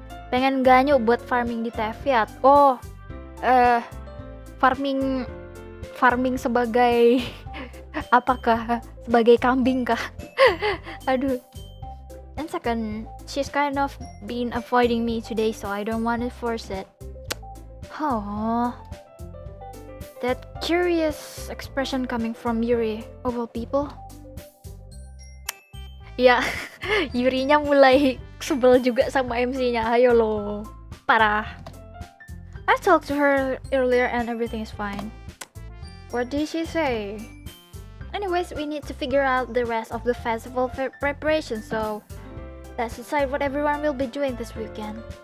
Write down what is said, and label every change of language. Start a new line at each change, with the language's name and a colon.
Indonesian: Pengen ganyu buat farming di Teviat. Oh. Farming sebagai apakah? Sebagai kambing kah? Aduh.
English: And second, she's kind of been avoiding me today, so I don't want to force it. Oh, that curious expression coming from Yuri, of all people.
Indonesian: Ya, Yurinya mulai sebel juga sama MC-nya. Ayo lo, parah.
English: I talked to her earlier and everything is fine. What did she say? Anyways, we need to figure out the rest of the festival preparation, so let's decide what everyone will be doing this weekend.